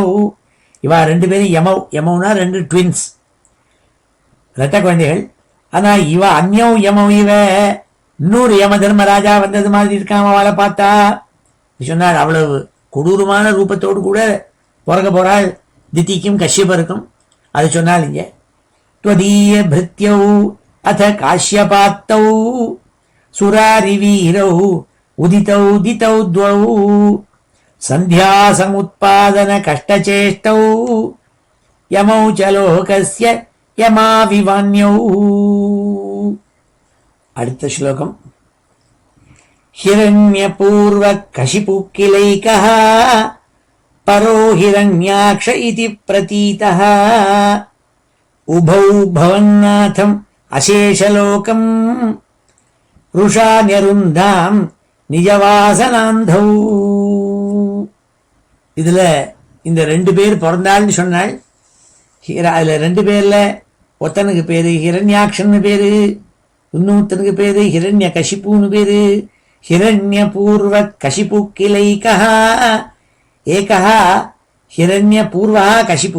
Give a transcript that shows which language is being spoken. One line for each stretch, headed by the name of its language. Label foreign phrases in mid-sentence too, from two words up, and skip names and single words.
Tamil: இவா 2 பேரும் யமௌனா 2 ட்வின்ஸ், ரெட்ட குழந்தைகள். ஆனா இவ
Sanskrit: अन्यौ यमौ
Tamil: இவ இன்னொரு யம தர்மராஜா வந்தது மாதிரி இருக்காம அவளை பார்த்தா சொன்னாள். அவ்வளவு கொடூரமான ரூபத்தோடு கூட பிறக்க போறாள் தித்திக்கும் கஷ்யபருக்கும். அது சொன்னால் இங்க
Sanskrit: त्वदीय भृत्यौ अथ काश्यपात्तौ सुरारिवीरौ उदितौ दितौ द्वौ संध्या समुत्पादन कष्टचेष्टौ यमौ च लोकस्य यमाविवान्यौ.
Tamil: அடுத்த ஸ்லோகம்.
Sanskrit: हिरण्यपूर्व कशिपुक्किलैकः परो हिरण्याक्ष इति प्रतीतः उभौ भवन्नाथम् अशेषलोकम् रुषान्यरुन्धाम् निजवासनान्धौ.
Tamil: இதுல இந்த 2 பேர் பிறந்தாள்னு சொன்னாள். அதுல 2 பேர்ல ஒருத்தனுக்கு பேரு ஹிரண்யாக்ஷன்னு பேரு, இன்னொருத்தனுக்கு பேரு ஹிரண்ய கஷிப்புன்னு பேரு.
Sanskrit: हिरण्य पूर्व कशिपु किलैकः एकः हिरण्य पूर्व कशिपु.